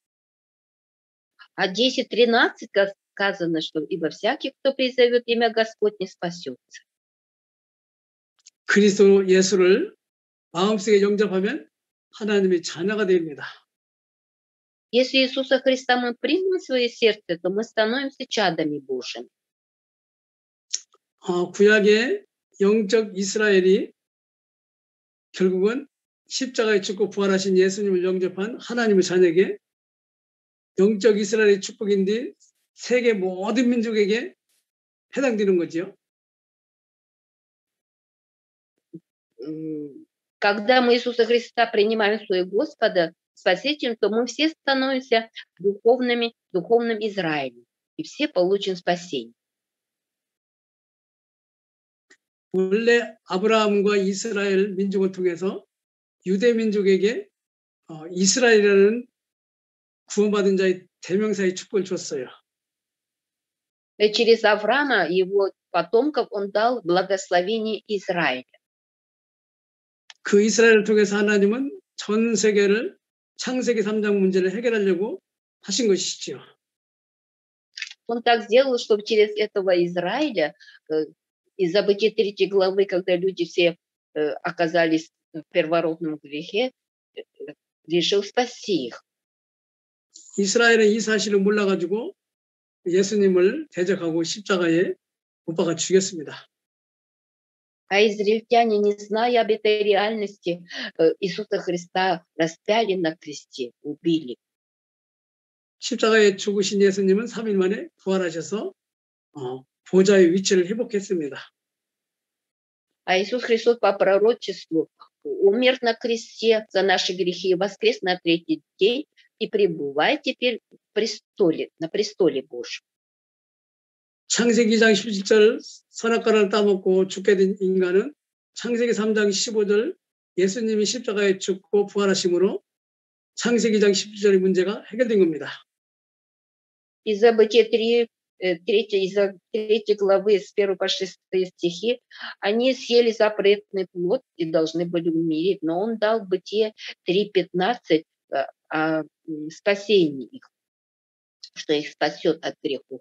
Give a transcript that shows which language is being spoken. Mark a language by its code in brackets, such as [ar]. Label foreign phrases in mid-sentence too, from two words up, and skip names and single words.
[ru] А 10:13 сказано, что «Ибо всякий, кто призовет имя Господне, спасется». [ko] 그리스도 예수를 마음속에 영접하면 하나님의 자녀가 됩니다. [ru] Если Иисуса Христа мы примем в свое сердце, то мы становимся чадами Божьими. [ko] 구약의 영적 이스라엘이 결국은 십자가에 죽고 부활하신 예수님을 영접한 하나님의 자녀에게 영적 이스라엘의 축복인데 세계 모든 민족에게 해당되는 거죠. [ru] Когда мы Иисуса Христа принимаем в свое Господа, Спасителем, то мы все становимся духовным Израилем, и все получим спасение. [ko] 원래 아브라함과 이스라엘 민족을 통해서 유대 민족에게 이스라엘이라는 구원받은 자의 대명사의 축복을 줬어요. [ru] Через Авраама и его потомков он дал благословение Израиля. [ko] 그 이스라엘을 통해서 하나님은 전 세계를 창세기 3장 문제를 해결하려고 하신 것이죠. [ru] Он так сделал, чтобы через этого Израиля, из-за Бытия 3 главы, когда люди все оказались в первородном грехе, решил спасти их. [ko] 이스라엘은 이 사실을 몰라가지고 예수님을 대적하고 십자가에 못 박아 죽였습니다. [ru] А израильтяне, не зная об этой реальности, Иисуса Христа распяли на кресте, убили. [ko] 십자가에 죽으신 예수님은 3일 만에 부활하셔서 보좌의 위치를 회복했습니다. [ru] А Иисус Христос по пророчеству умер на кресте за наши грехи и воскрес на третий день и пребывает теперь на престоле Божьем. [ko] 창세기 2장 17절 선악과를 따먹고 죽게 된 인간은 창세기 3장 15절 예수님이 십자가에 죽고 부활하심으로 창세기 2장 17절의 문제가 해결된 겁니다. [ru] Из-за Бытия 3 3 главы с 1 по 6 стихи, они съели запретный плод и должны были умереть, но он дал Бытие 3:15 о спасении их, что их спасет от грехов.